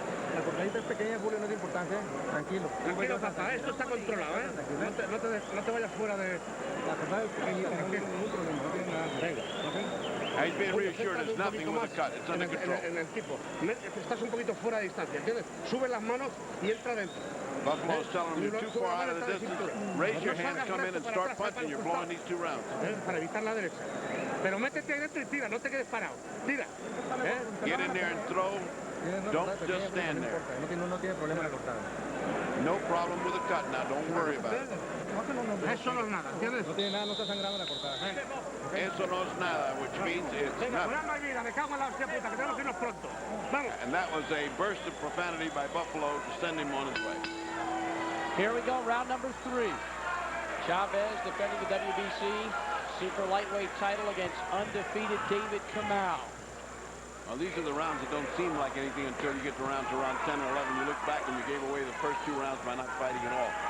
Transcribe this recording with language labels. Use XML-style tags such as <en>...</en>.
<es>La cortadita es pequeña, Julio, no es importante. Tranquilo. Tranquilo, papá. Esto está controlado, ¿eh? No te vayas fuera de... La cortada es pequeñita, no tiene ningún problema. No tiene nada. Venga.</es> <en>He's being reassured there's nothing with the cut. It's under control.</en> <es>En el tipo. Estás un poquito fuera de distancia, ¿entiendes? Sube las manos y entra dentro.</es> <en>Buffalo's telling him you're too far out of the distance. Raise your hands, come in and start punching. You're blowing these 2 rounds.</en> <es>Para evitar la derecha. Pero métete ahí dentro y tira, no te quedes parado. Tira.</es> <en>Get in there and throw. Don't just stand there.</en> <es>No tiene problema la cortada.</es> <en>No problem with the cut. Now, don't worry about it.</en> <es>Eso no es nada, ¿entiendes? No tiene nada, no está sangrando la cortada. Eso no es nada,</es> <en>which means it's nothing.</en> <es>Una vida, me cago en la hostia puta, que tenemos que irnos pronto. Vamos.</es> <en>And that was a burst of profanity by Buffalo to send him on his way. Here we go, round number 3. Chavez defending the WBC super lightweight title against undefeated David Kamau. Well, these are the rounds that don't seem like anything until you get to round 10 or 11. You look back and you gave away the first 2 rounds by not fighting at all.</en>